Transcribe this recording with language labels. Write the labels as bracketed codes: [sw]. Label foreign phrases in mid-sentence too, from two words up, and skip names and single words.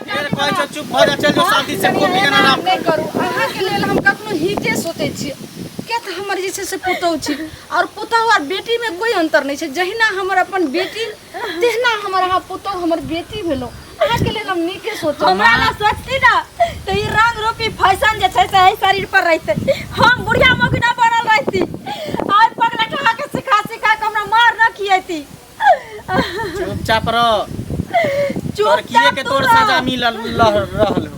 [mai] फिर कहै छै चुप भ जा, चल जो शांति से कॉपी के नाम नहीं करू। अहाँ के लेल हम कखनो हिते सोचै छी। क्या त हमर जे छै से पुतौ छी और पुतौ और बेटी में कोई अंतर नहीं छै। जहिना हमर अपन बेटी तेहना हमर अहाँ पुतौ हमर बेटी भेलो। अहाँ के लेल हम नीके सोचब। हमरा ना सोचती ना त ई रंग रूपी फैशन जे छै से एही शरीर पर रहते। हम बुढ़िया मौगिना बनल रहती। आज पगला ठहा के सिखा सिखा के हमरा मार न खियती। चुपचाप रह। तोर किए के तोर सजा मिलल रहल हो।